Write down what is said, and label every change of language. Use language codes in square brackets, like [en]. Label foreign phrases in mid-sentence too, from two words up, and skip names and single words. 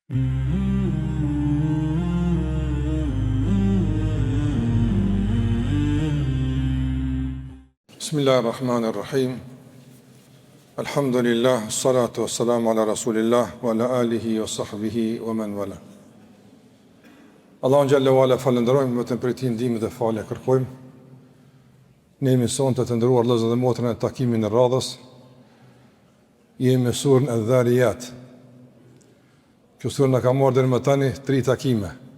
[ar] بسم الله الرحمن الرحيم. الحمد لله، الصلاة والسلام على رسول الله وعلى آله وصحبه ومن والاه. [sq] Allahun [ar] جل وعلا [sq] falenderojmë, vetëm për ti ndihmë dhe falje kërkojmë. Ne jemi sonte të nderuar vëllezër dhe motra në takimin e radhës. Jemi në surën Adh-Dhariyat. Kjo surë na ka marrë deri më tani 3 takime.